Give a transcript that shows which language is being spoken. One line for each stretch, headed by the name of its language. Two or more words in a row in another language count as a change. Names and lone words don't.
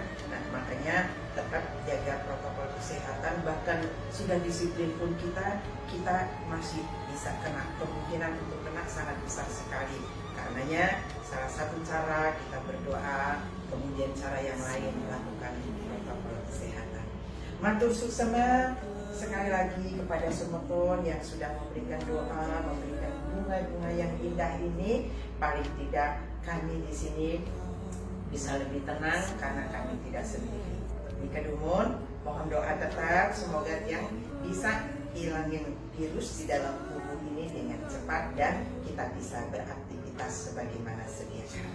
Indonesian: Nah, makanya tetap jaga protokol kesehatan. Bahkan sudah disiplin pun kita masih bisa kena, kemungkinan untuk kena sangat besar sekali. Karenanya salah satu cara kita berdoa, kemudian cara yang lain melakukan protokol kesehatan.
Balinese: Matur suksema
Indonesian: sekali lagi kepada semua yang sudah memberikan doa, memberikan bunga-bunga yang indah ini. Paling tidak kami di sini bisa lebih tenang karena kami tidak sendiri.
Balinese: Nika Dumun,
Indonesian: mohon doa tetap semoga yang bisa hilangin virus di dalam tubuh ini dengan cepat dan kita bisa beraktivitas sebagaimana sedia kala.